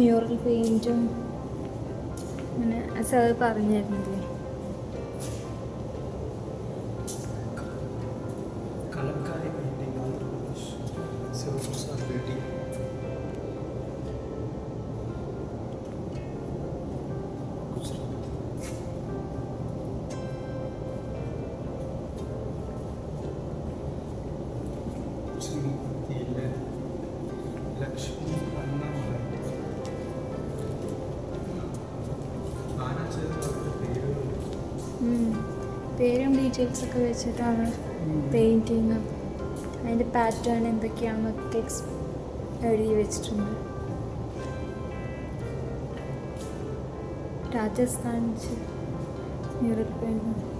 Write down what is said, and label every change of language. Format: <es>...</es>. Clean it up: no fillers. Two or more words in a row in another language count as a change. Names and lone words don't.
<ml>ഇതെല്ലാം മ്യൂറൽ പെയിൻറ്റും അങ്ങനെ സാർ പറഞ്ഞിരുന്നില്ലേ.</ml> <hi>कलमकारी पेंटिंग आंध्र प्रदेश शिवप्रसाद रेड्डी गुजरात</hi> <ml>श्रीमती लक्ष्मी अन्नामलाई ആന ചെയ്തവരുടെ പേരുകൾ പേരും ഡീറ്റെയിൽസൊക്കെ വെച്ചിട്ടാണ് പെയിൻറ്റിങ്. അതിൻ്റെ പാറ്റേൺ എന്തൊക്കെയാണെന്നൊക്കെ എഴുതി വെച്ചിട്ടുണ്ട്. രാജസ്ഥാൻ മിറർ പെയിൻറ്റിങ്.</ml>